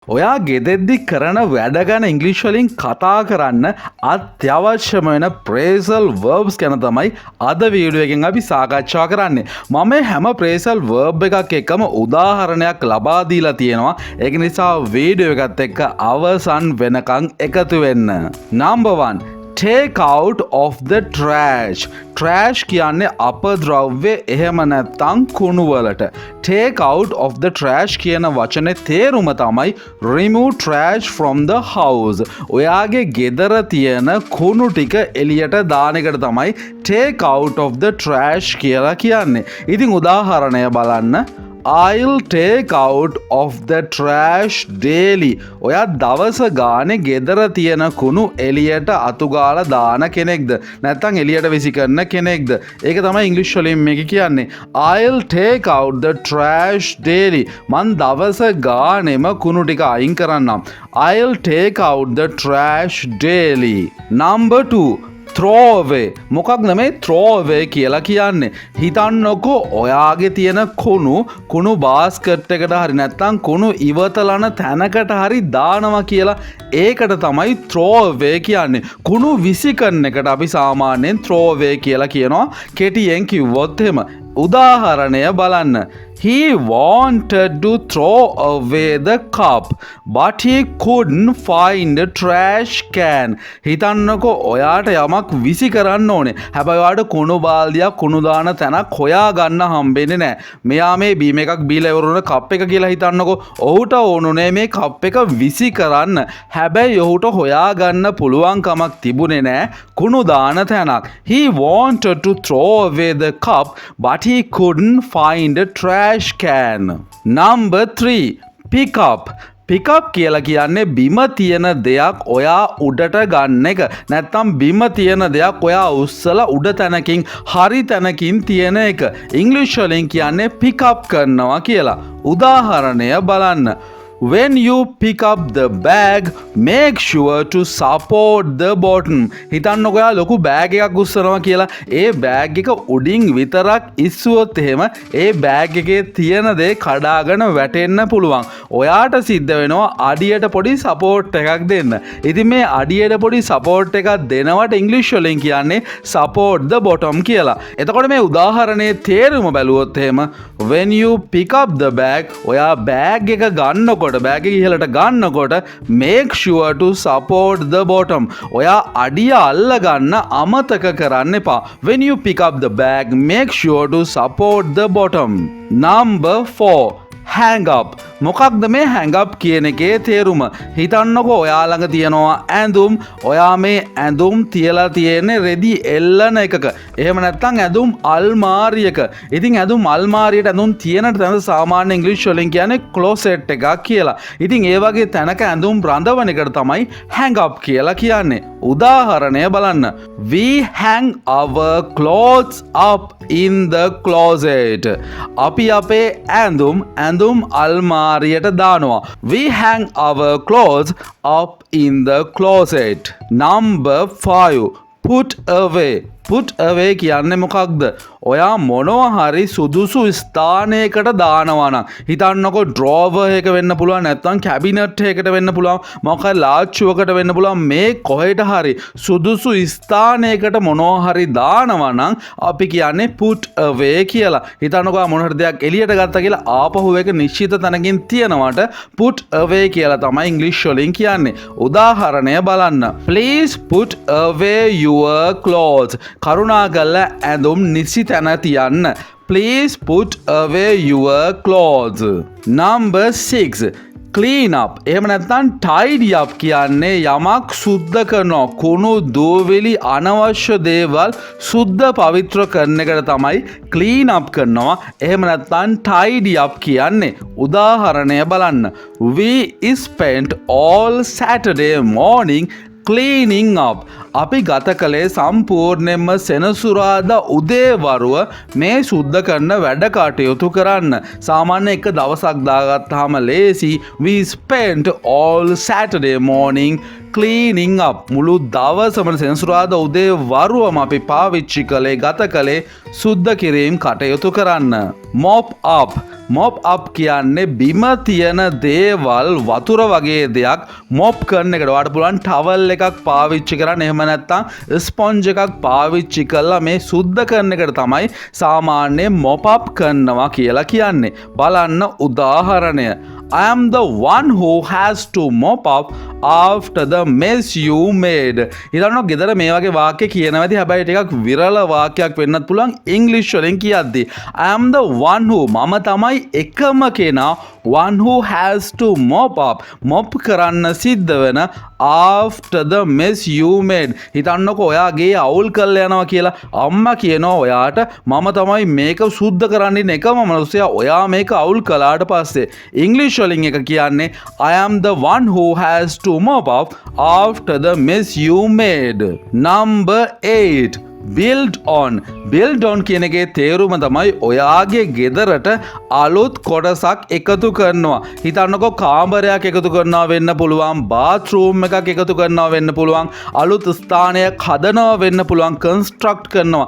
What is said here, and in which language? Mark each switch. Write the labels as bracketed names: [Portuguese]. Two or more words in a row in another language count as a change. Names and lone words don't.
[Sinhala] ඔයා ගෙදෙද්දි කරන වැඩ ගැන ඉංග්‍රීසි වලින් කතා කරන්න අත්‍යවශ්‍යම වෙන [English] phrasal verbs [Sinhala] ගැන තමයි අද වීඩියෝ එකෙන් අපි සාකච්ඡා කරන්නේ. මම මේ හැම [English] phrasal verb [Sinhala] එකක් එක්කම උදාහරණයක් ලබා දීලා තියෙනවා. ඒක නිසා වීඩියෝ එකත් එක්ක අවසන් වෙනකන් එකතු වෙන්න. [English] Number 1. Take out of the trash. [Sinhala] Trash කියන්නේ අපද්‍රව්‍ය එහෙම නැත්නම් කුණු වලට. [English] Take out of the trash [Sinhala] කියන වචනේ තේරුම තමයි [English] remove trash from the house. [Sinhala] ඔයාගේ ගෙදර තියෙන කුණු ටික එළියට දාන එකට තමයි [English] take out of the trash [Sinhala] කියලා කියන්නේ. ඉතින් උදාහරණය බලන්න. [English] I'll take out of the trash daily. [Sinhala] ඔයා දවස ගානේ ගෙදර තියෙන කුණු එළියට අතු ගාලා දාන කෙනෙක්ද? නැත්නම් එළියට විසි කරන කෙනෙක්ද? ඒක තමයි ඉංග්‍රීසි වලින් මේක කියන්නේ. [English] I'll take out the trash daily. [Sinhala] මං දවස ගානෙම කුණු ටික අයින් කරන්නම්. [English] I'll take out the trash daily. Number 2. throw away. [Sinhala] මොකක්ද මේ [English] throw away [Sinhala] කියලා කියන්නේ? හිතන්නකෝ ඔයාගේ තියෙන කුණු බාස්කට් එකට හරි නැත්නම් කුණු ඉවතලන තැනකට හරි දානවා කියලා. ඒකට තමයි [English] throw away [Sinhala] කියන්නේ. කුණු විසි කරන එකට අපි සාමාන්‍යයෙන් [English] throw away [Sinhala] කියලා කියනවා. කෙටියෙන් කිව්වොත් එහෙම. උදාහරණය බලන්න. [English] He wanted to throw away the cup, but he couldn't find a trash can. [Sinhala] හිතන්නකෝ ඔයාට යමක් විසි කරන්න ඕනේ. හැබැයි ඔයාට කුණු බාල්දියක් කුණු දාන තැනක් හොයා ගන්න හම්බෙන්නේ නැහැ. මෙයා මේ බීම එකක් බීලා ඉවරුන කප් එක කියලා හිතන්නකෝ. ඔහුට ඕනුනේ මේ කප් එක විසි කරන්න. හැබැයි ඔහුට හොයා ගන්න පුළුවන් කමක් තිබුණේ නැහැ කුණු දාන තැනක්. [English] He wanted to throw away the cup, but he couldn't find a trash can. Number 3. Pick up. Pick up [Sinhala] කියලා කියන්නේ බිම තියෙන දෙයක් ඔයා උඩට ගන්න එක. නැත්නම් බිම තියෙන දෙයක් ඔයා උස්සලා උඩ තැනකින් හරි තැනකින් තියෙන එක. ඉංග්‍රීසි වලින් කියන්නේ [English] pick up [Sinhala] කරනවා කියලා. උදාහරණය බලන්න. [English] When you pick up the bag, make sure to support the bottom. [Sinhala] හිතන්නකෝ ඔයා ලොකු බෑග් එකක් උස්සනවා කියලා. ඒ බෑග් එක උඩින් විතරක් ඉස්සුවොත් එහෙම ඒ බෑග් එකේ තියෙන දේ කඩාගෙන වැටෙන්න පුළුවන්. ඔයාට සිද්ධ වෙනවා අඩියට පොඩි සපෝට් එකක් දෙන්න. ඉතින් මේ අඩියට පොඩි සපෝට් එකක් දෙනවට ඉංග්‍රීසි වලින් කියන්නේ [English] support the bottom [Sinhala] කියලා. එතකොට මේ උදාහරණයේ තේරුම බැලුවොත් එහෙම [English] when you pick up the bag, [Sinhala] ඔයා බෑග් එක ගන්නකොට බෑග් එක ඉහළට ගන්නකොට [English] make sure to support the bottom. [Sinhala] ඔයා අඩිය අල්ල ගන්න අමතක කරන්න එපා. [English] When you pick up the bag, make sure to support the bottom. Number 4. hang up. [Sinhala] මොකක්ද මේ [English] hang up [Sinhala] කියන එකේ තේරුම? හිතන්නකෝ ඔයා ළඟ තියනවා ඇඳුම්. ඔයා මේ ඇඳුම් තියලා තියෙන්නේ රෙදි එල්ලන එකක. එහෙම නැත්නම් ඇඳුම් අල්මාරියක. ඉතින් ඇඳුම් අල්මාරියට ඇඳුම් තියෙන තැන සාමාන්‍ය ඉංග්‍රීසි වලින් කියන්නේ closet එකක් කියලා. ඉතින් ඒ වගේ තැනක ඇඳුම් රඳවන එකට තමයි [English] hang up [Sinhala] කියලා කියන්නේ. උදාහරණය බලන්න. [English] We hang our clothes up in the closet. [Sinhala] අපි අපේ ඇඳුම් අල්මාරියට දානවා. [English] We hang our clothes up in the closet. Number 5. Put away. Put away [Sinhala] කියන්නේ මොකක්ද? ඔයා මොනවා හරි සුදුසු ස්ථානයකට දානවා නම් හිතන්නකෝ drawer එක වෙන්න පුළුවන් නැත්නම් cabinet එකකට වෙන්න පුළුවන් මොකක් හරි ලාච්චුවකට වෙන්න පුළුවන් මේ කොහෙට හරි සුදුසු ස්ථානයකට මොනවා හරි දානවා නම් අපි කියන්නේ [English] put away [Sinhala] කියලා. හිතන්නකෝ මොන හරි දෙයක් එළියට ගත්තා කියලා ආපහු ඒක නිශ්චිත තැනකින් තියනවට [English] put away [Sinhala] කියලා තමයි ඉංග්‍රීසි වලින් කියන්නේ. උදාහරණය බලන්න. [English] Please put away your clothes. [Sinhala] කරුණාකරලා ඇඳුම් නිසි තැන තියන්න. [English] Please put away your clothes. Number 6. clean up. [Sinhala] එහෙම නැත්නම් [English] tidy up [Sinhala] කියන්නේ යමක් සුද්ධ කරනවා. කුණු දූවිලි අනවශ්‍ය දේවල් සුද්ධ පවිත්‍ර කරන එකට තමයි [English] clean up [Sinhala] කරනවා. එහෙම නැත්නම් [English] tidy up [Sinhala] කියන්නේ. උදාහරණය බලන්න. [English] We spent all Saturday morning cleaning up. [Sinhala] අපි ගත කළේ සම්පූර්ණයෙන්ම සෙනසුරාදා උදේවරුව මේ සුද්ධ කරන වැඩ කටයුතු කරන්න. සාමාන්‍ය එක දවසක් දාගත්තාම ලේසි. [English] We spent all Saturday morning cleaning up. [Sinhala] මුළු දවසම සෙනසුරාදා උදේ වරුවම අපි පාවිච්චි කළේ ගත කළේ සුද්ධ කිරීම කටයුතු කරන්න. [English] mop up. mop up [Sinhala] කියන්නේ බිම තියෙන දේවල් වතුර වගේ දෙයක් mop කරන එකට. ඔයාලට පුළුවන් towel එකක් පාවිච්චි කරන්න. එහෙම නැත්නම් sponge එකක් පාවිච්චි කරලා මේ සුද්ධ කරන එකට තමයි සාමාන්‍ය [English] mop up [Sinhala] කරනවා කියලා කියන්නේ. බලන්න උදාහරණය. [English] I am the one who has to mop up after the mess you made. [Sinhala] ඉතින් ගෙදර මේ වගේ වාක්‍ය කියනවා ඇති. හැබැයි ටිකක් විරල වාක්‍යයක් වෙන්නත් පුළුවන් ඉංග්‍රීසි වලින් කියද්දි. [English] I am the one who [Sinhala] මම තමයි එකම කෙනා [English] one who has to mop up. [Sinhala] mop කරන්න සිද්ධ වෙන [English] after the mess you made. [Sinhala] හිතන්නකෝ ඔයාගේ අවුල් කරලා යනවා කියලා. අම්මා කියනවා ඔයාට මම තමයි මේක සුද්ධ කරන්න ඉන්න එකම මනුස්සයා. ඔයා මේක අවුල් කළාට පස්සේ ඉංග්‍රීසි වලින් එක කියන්නේ [English] I am the one who has to mop up after the mess you made. Number 8. build on. build on [Sinhala] කියන එකේ තේරුම තමයි ඔයාගේ ගෙදරට අලුත් කොටසක් එකතු කරනවා. හිතන්නකෝ කාමරයක් එකතු කරනවා වෙන්න පුළුවන්, bathroom එකක් එකතු කරනවා වෙන්න පුළුවන්, අලුත් ස්ථානයක් හදනවා වෙන්න පුළුවන්, construct කරනවා.